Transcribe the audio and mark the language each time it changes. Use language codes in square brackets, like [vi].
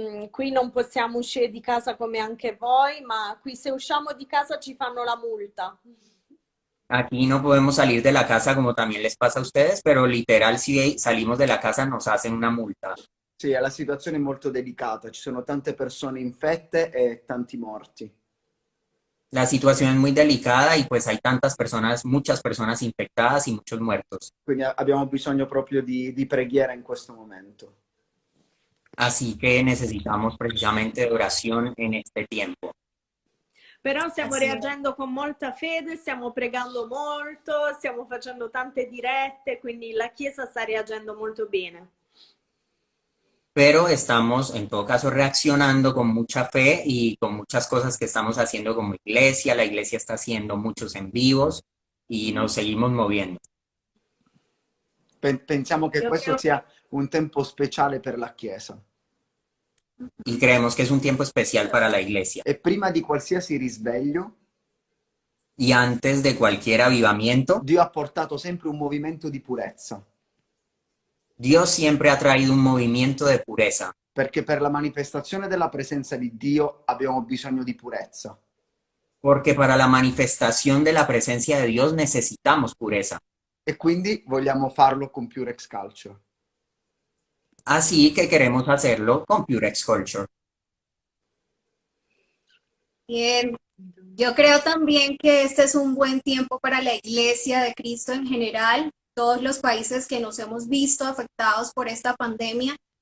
[it] Qui non possiamo uscire di casa come anche voi, ma qui se usciamo di casa ci fanno la multa. [es] Aquí no podemos salir de la casa como también les pasa a ustedes, pero literal si salimos de la casa nos hacen una multa. [it] Sì, la situazione è molto delicata, ci sono tante persone infette e tanti morti. [es] La situación es muy delicada y pues hay tantas personas, muchas personas infectadas y muchos muertos. [it] Quindi abbiamo bisogno proprio di preghiera in questo momento. [es] Así que necesitamos precisamente de oración en este tiempo. [it] Però stiamo Sì. reagendo con molta fede, stiamo pregando molto, stiamo facendo tante dirette, quindi la Chiesa sta reagendo molto bene. [es] Pero estamos en todo caso reaccionando con mucha fe y con muchas cosas que estamos haciendo como iglesia. La iglesia está haciendo muchos en vivos y nos seguimos moviendo. [it] Pensiamo che Io questo credo sia un tempo speciale per la Chiesa. [es] Y creemos que es un tiempo especial para la iglesia. [it] E prima di qualsiasi risveglio, [es] Y antes de cualquier avivamiento, [it] Dio ha portato sempre un movimento di purezza. [es] Dios siempre ha traído un movimiento de pureza. [it] Perché per la manifestazione della presenza di Dio abbiamo bisogno di purezza. [es] Porque para la manifestación de la presencia de Dios necesitamos pureza. [it] E quindi vogliamo farlo con Purex Culture. [es] Así que queremos hacerlo con Purex Culture. Bien, yo creo también que este es un buen tiempo para la Iglesia de Cristo en general, todos los países que nos hemos visto afectados por esta pandemia.